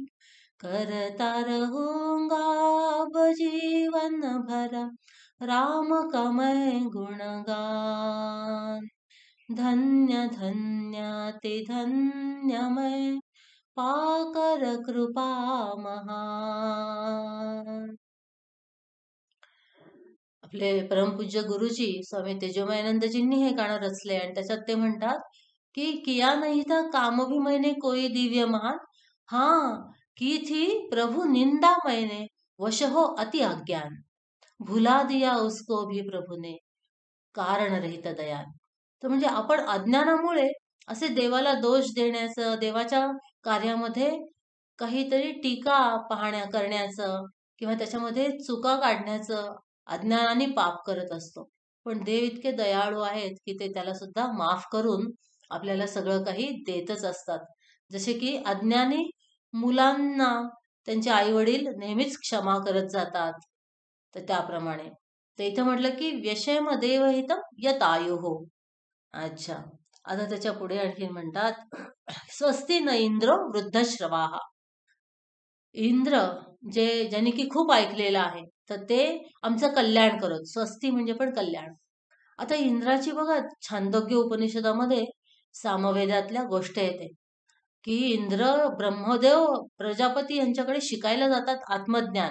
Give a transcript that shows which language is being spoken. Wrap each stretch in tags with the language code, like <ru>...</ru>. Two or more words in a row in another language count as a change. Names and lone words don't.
<hi>करता रहूंगा अब जीवन भर राम का मैं गुणगान। धन्य धन्याति धन्यमय पाकर कृपा महान।</hi> <mr>आपले परमपूज्य गुरुजी स्वामी तेजोमयानंदजींनी हे गाणं रचले आणि त्याच्यात ते म्हणतात की</mr> <hi>किया नहीं था काम भी मैंने कोई दिव्य महान। हाँ की थी प्रभु निंदा मैंने वश हो अति अज्ञान। भुला दिया उसको भी प्रभु ने कारण रहित दयान।</hi> <mr>तर म्हणजे आपण अज्ञानामुळे असे देवाला दोष देण्याचं, देवाच्या कार्यामध्ये काहीतरी टीका करण्याचं किंवा त्याच्यामध्ये चुका काढण्याचं अज्ञानाने पाप करत असतो। पण देव इतके दयाळू आहेत की ते त्याला सुद्धा माफ करून आपल्याला सगळं काही देतच असतात। जसे की अज्ञानी मुलांना त्यांचे आई वडील नेहमीच क्षमा करत जातात, तर त्याप्रमाणे तर इथं म्हटलं की</mr> <sa>व्यशेम देवहितम यत आयुः।</sa> <mr>अच्छा, आता त्याच्या पुढे आणखी म्हणतात</mr> <sa>स्वस्ति न इंद्रो वृद्धश्रवाः।</sa> <mr>इंद्र ज्यांनी की खूप ऐकलेलं आहे तर ते आमचं कल्याण करत। स्वस्ती म्हणजे पण कल्याण। आता इंद्राची बघा छांदोग्य उपनिषदामध्ये सामवेदातल्या गोष्ट येते की इंद्र ब्रह्मदेव प्रजापती यांच्याकडे शिकायला जातात आत्मज्ञान।</mr>